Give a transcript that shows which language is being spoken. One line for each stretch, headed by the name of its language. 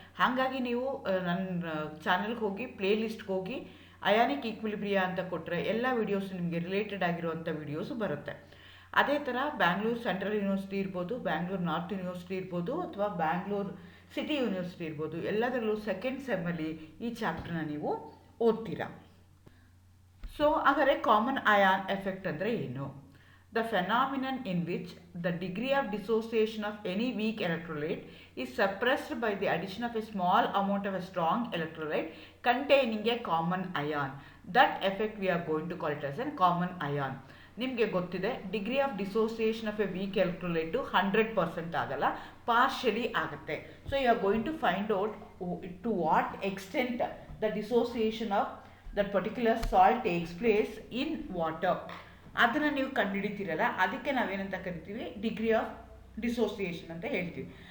Kannada: ಹಾಗಾಗಿ ನೀವು ನನ್ನ ಚಾನಲ್ಗೆ ಹೋಗಿ ಪ್ಲೇಲಿಸ್ಟ್ಗೆ ಹೋಗಿ ಅಯಾನಿಕ್ ಈಕ್ವಿಲಿಬ್ರಿಯಾ ಅಂತ ಕೊಟ್ಟರೆ ಎಲ್ಲ ವೀಡಿಯೋಸ್ ನಿಮಗೆ ರಿಲೇಟೆಡ್ ಆಗಿರುವಂಥ ವೀಡಿಯೋಸು ಬರುತ್ತೆ. ಅದೇ ಥರ ಬ್ಯಾಂಗ್ಳೂರು ಸೆಂಟ್ರಲ್ ಯೂನಿವರ್ಸಿಟಿ ಇರ್ಬೋದು, ಬ್ಯಾಂಗ್ಳೂರು ನಾರ್ತ್ ಯೂನಿವರ್ಸಿಟಿ ಇರ್ಬೋದು, ಅಥವಾ ಬ್ಯಾಂಗ್ಳೂರು ಸಿಟಿ ಯೂನಿವರ್ಸಿಟಿ ಇರ್ಬೋದು, ಎಲ್ಲದರಲ್ಲೂ ಸೆಕೆಂಡ್ ಸೆಮ್ಮಲ್ಲಿ ಈ ಚಾಪ್ಟರ್ನ ನೀವು ಓದ್ತೀರಾ. ಸೊ ಹಾಗಾದರೆ ಕಾಮನ್ ಅಯಾನ್ ಎಫೆಕ್ಟ್ ಅಂದರೆ ಏನು?
English: The phenomenon in which the degree of dissociation of any weak electrolyte is suppressed by the addition of a small amount of a strong electrolyte containing a common ion. That effect we are going to call it as a common ion.
Kannada: ನಿಮಗೆ ಗೊತ್ತಿದೆ,
English: degree of dissociation of a weak electrolyte
Kannada: 100% ಆಗಲ್ಲ, partially ಆಗುತ್ತೆ.
English: So you are going to find out to what extent the dissociation of that particular salt takes place in water.
Kannada: ಅದನ್ನು ನೀವು ಕಂಡುಹಿಡಿತೀರಲ್ಲ, ಅದಕ್ಕೆ ನಾವೇನಂತ ಕರಿತೀವಿ, degree of dissociation ಅಂತ ಹೇಳ್ತೀವಿ.